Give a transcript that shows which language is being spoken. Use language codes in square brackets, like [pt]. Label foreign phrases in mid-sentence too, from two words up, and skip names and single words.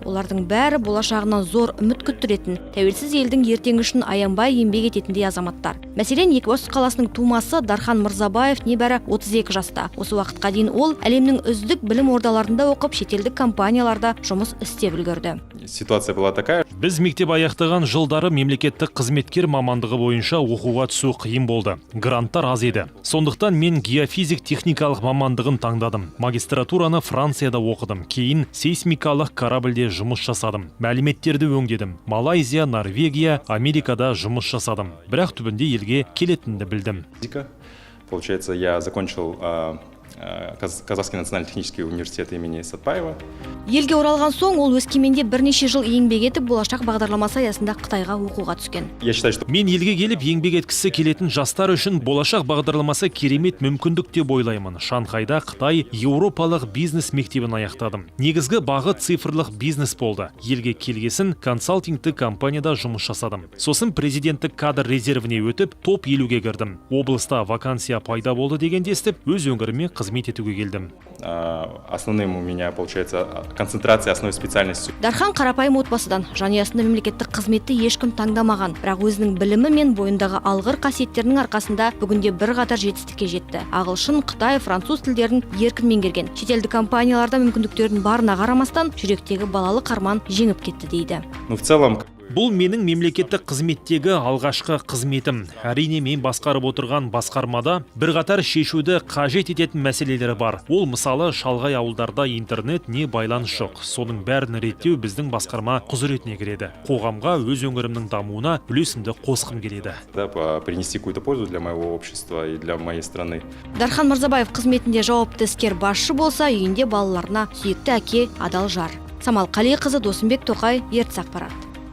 [kk] Олардың бәрі болашағынан зор үміт күттіретін, тәуелсіз елдің ертеңі үшін аянбай еңбек ететіндей азаматтар. Мәселен, Екібастұз қаласының тумасы Дархан Мырзабаев небәрі 32 жаста. Осы уақытқа дейін ол әлемнің үздік білім ордаларында оқып, шетелдік компанияларда жұмыс істеп үлгерді. [ru] Ситуация была такая. [kk] Біз мектеп аяқтаған жылдары мемлекеттік қызметкер мамандығы бойынша оқуға түсу қиын болды. Гранттар аз еді. Сондықтан мен геофизик техникалық мамандығын таңдадым. Магистратураны Францияда оқыдым. Кейін сейсмикалық корабльде жұмыс жасадым. Мәліметтерді өңдедім. Малайзия, Норвегия, Америкада жұмыс жасадым. Бірақ түбінде елге келетінді білдім. [ru] Получается, я закончил Казахский национально-технический университет имени Сатпаева. [kk] Елге оралған соң ол Өскеменде бірнеше жыл еңбек етіп, болашақ бағдарламасы аясында Қытайға оқуға түскен. Мен елге келіп еңбек еткісі келетін жастар үшін болашақ бағдарламасы керемет мүмкіндік деп ойлаймын. Шанхайда Қытай еуропалық бизнес мектебін аяқтадым. Негізгі бағыт цифрлық бизнес болды. Елге келгесін консалтингті компанияда жұмыс жасадым. Сосын президенттік кадр резервіне өтіп, топ 50-ге кірдім. Облыста вакансия пайда болды дегенде естіп, өз өңіріме қызмет етуге келдім. [ru] Основным у меня получается концентрация основной специальности. [kk] Дархан қарапайым отбасыдан, жанұясында мемлекеттік қызметті ешкім таңдамаған, бірақ өзінің білімі мен бойындағы алғыр қасиеттерінің арқасында бүгінде бірқатар жетістікке жетті. Ағылшын, Қытай, француз тілдерін еркін меңгерген. Шетелдік компанияларда мүмкіндіктердің барына қарамастан, жүректегі балалық арман жеңіп кетті дейді. [ru] В целом [kk] Бұл менің мемлекеттік қызметтегі алғашқы қызметім. Әрине мен басқарып отырған басқармада бірқатар шешуді қажет ететін мәселелері бар. Ол мысалы шалғай ауылдарда интернет не байланыс жоқ. Соның бәрін реттеу біздің басқарма құзыретіне кіреді. Қоғамға өз өңірімнің дамуына үлесімді қосқым келеді. [ru] Принести какую-то пользу для моего общества и для моей страны. [kk] Дархан Мырзабаев қызметінде жауапты іскер басшы болса, үйінде балаларына сүйікті әке, адал жар. Самал Қалиқызы, Досымбек Тоқай, Ертіс ақпарат.